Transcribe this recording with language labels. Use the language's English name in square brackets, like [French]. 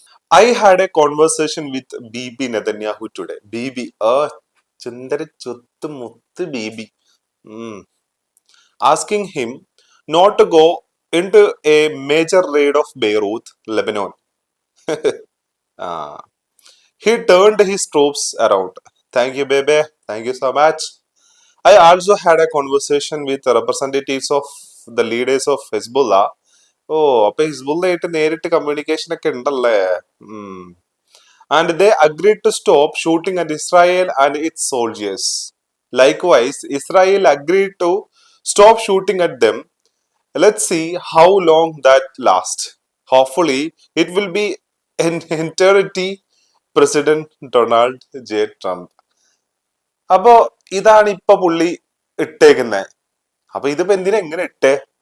[English] I had a conversation with Bibi Netanyahu today. Bibi ചുന്ദര ചൊത്ത് മുത്ത് Bibi. Asking him not to go in to a major raid of Beirut, Lebanon. He turned his troops around. Thank you, baby. Thank you so much. I also had a conversation with representatives of the leaders of Hezbollah. [Malayalam] ഓ, അപ്പൊ ഹിസ്ബുള്ളായിട്ട് നേരിട്ട് communication ഒക്കെ ഉണ്ടല്ലേ. [English] And they agreed to stop shooting at Israel and its soldiers. Likewise, Israel agreed to stop shooting at them. Let's see how long that lasts. Hopefully, it will be an eternity. President Donald J Trump. [Malayalam] അപ്പോ ഇതാണ് ഇപ്പൊ പുള്ളി ഇട്ടേക്കുന്നത്. അപ്പൊ ഇതിപ്പോ എന്തിനാ എങ്ങനെ ഇട്ടേ?